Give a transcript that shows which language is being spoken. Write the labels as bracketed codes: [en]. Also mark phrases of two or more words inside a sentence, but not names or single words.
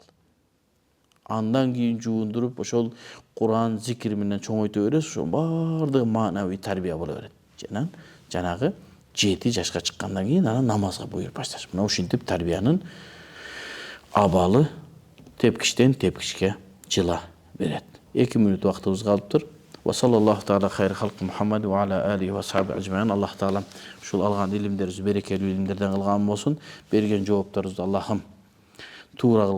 [ky] Андан кийин жуундуруп, ошол Куран, зикир менен чоңойто бересиз, ошол баардыгы маанавий тарбия боло берет. Жанагы 7 жашка чыккандан кийин анан намазга буйруп башташ. Мына ушинтип тарбиянын абалы тепкичтен тепкичке жыла берет. 2 мүнөт убактыбыз калыптыр. [ar] وصلى الله تعالى على خير خلقه محمد وعلى آله وصحبه أجمعين. [ky] Аллах таала ушул алган илимдерибиз берекелүү илимдерден кылган болсун. Берген жоопторубузду Аллахым туура кылган